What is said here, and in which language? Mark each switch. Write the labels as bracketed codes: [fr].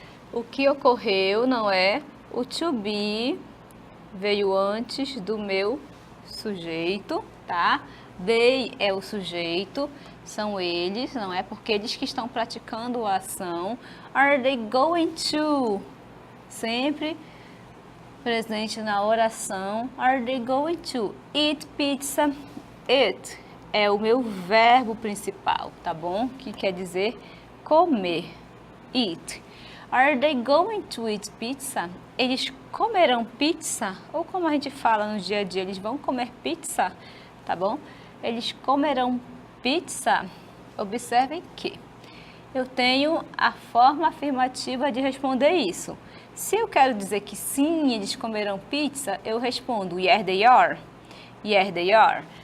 [pt] O que ocorreu não é o to be, veio antes do meu sujeito, tá? They é o sujeito, são eles, não é? Porque eles que estão praticando a ação. [en] Are they going to? [pt] Sempre presente na oração. [en] Are they going to eat pizza? [pt] Eat é o meu verbo principal, tá bom? Que quer dizer comer. Eat. [en] Are they going to eat pizza? [pt] Eles comerão pizza? Ou como a gente fala no dia a dia, eles vão comer pizza, tá bom? Eles comerão pizza? Observem que eu tenho a forma afirmativa de responder isso. Se eu quero dizer que sim, eles comerão pizza, eu respondo [en] yeah, they are. Yeah, they are.